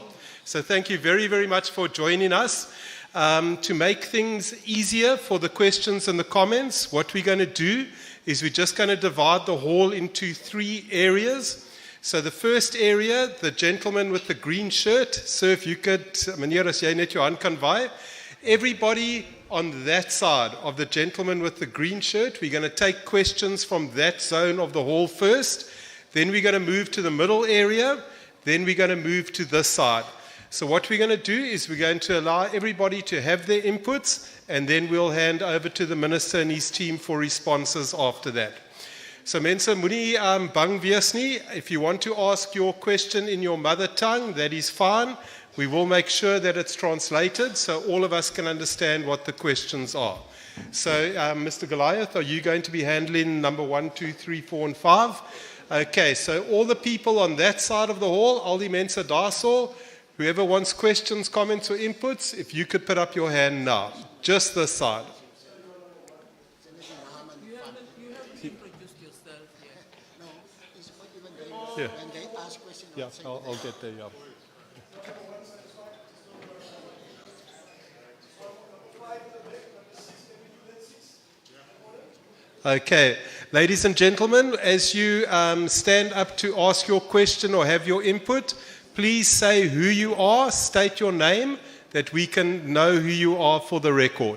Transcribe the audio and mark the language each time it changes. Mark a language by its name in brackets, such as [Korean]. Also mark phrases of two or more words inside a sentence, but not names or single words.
[English] So thank you very, very much for joining us. To make things easier for the questions and the comments, what we're going to do is we're just going to divide the hall into 3 areas. So the first area, the gentleman with the green shirt, sir, if you could, [Afrikaans] meneer, as jy net jou hand kan waai. [English] Everybody on that side of the gentleman with the green shirt. We're going to take questions from that zone of the hall first. Then we're going to move to the middle area. Then we're going to move to this side. So what we're going to do is we're going to allow everybody to have their inputs, and then we'll hand over to the minister and his team for responses after that. [Afrikaans] So mense moenie bang wees nie. [English] If you want to ask your question in your mother tongue, that is fine. We will make sure that it's translated so all of us can understand what the questions are. So Mr. Goliath, are you going to be handling number 1, 2, 3, 4 and 5? Okay, so all the people on that side of the hall, [Afrikaans] al die mense daarso, [English] whoever wants questions, comments or inputs, if you could put up your hand now. Just this side. You haven't introduced yourself yet. No, it's not even there. Yeah. When they ask questions, Yeah, I'll get there, yeah. Okay, ladies and gentlemen, as you stand up to ask your question or have your input, please say who you are, state your name, that we can know who you are for the record.